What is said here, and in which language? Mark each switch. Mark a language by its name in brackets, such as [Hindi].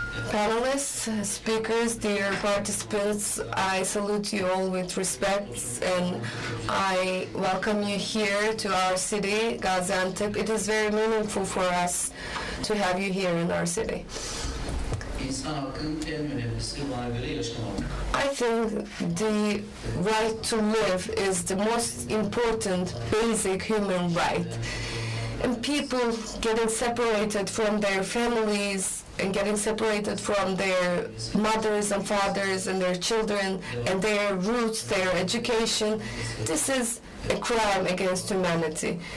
[English] panelists, speakers, dear participants, I salute you all with respect and I welcome you here to our city, Gaziantep. It is very meaningful for us to have you here in our city. [Turkish] İnsan hakkının en önemlisi bana göre yaşamak. [English] I think the right to live is the most important basic human right. And people getting separated from their families and getting separated from their mothers and fathers and their children and their roots, their education, this is a crime against humanity.